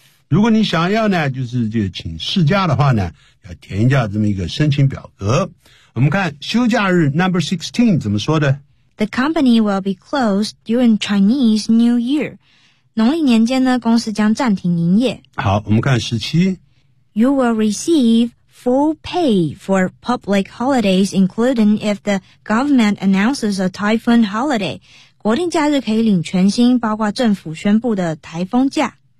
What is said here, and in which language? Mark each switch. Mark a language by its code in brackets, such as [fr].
[zh] 如果你想要呢，就请事假的话呢，要填一下这么一个申请表格。我们看休假日 number 16 怎么说的 [en] ？The company will be closed during Chinese New Year. [zh] 农历年间呢，公司将暂停营业。好，我们看17。 [en] You will receive. Full pay for public holidays, including if the government announces a typhoon holiday. [zh] 国定假日可以领全薪，包括政府宣布的台风假。